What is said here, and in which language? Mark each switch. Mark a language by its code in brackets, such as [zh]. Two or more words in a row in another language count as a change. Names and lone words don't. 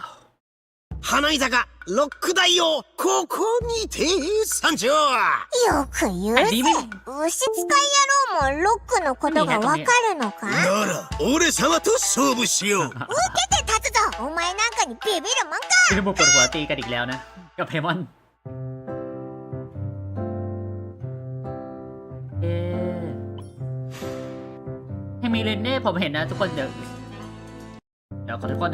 [ja] 花井坂ロック大王ここにて参上。よく言うぜ。牛使い野郎もロックのことがわかるのか。なら俺様と勝負しよう。受けて立つぞ。お前なんかにビビるもんか。 [th] คือผมปวดหัวตีกันอีกแล้วนะกับเพมอนเฮ มิเลนเน่ผมเห็นนะทุกคนเดี๋ยวขอทุกคน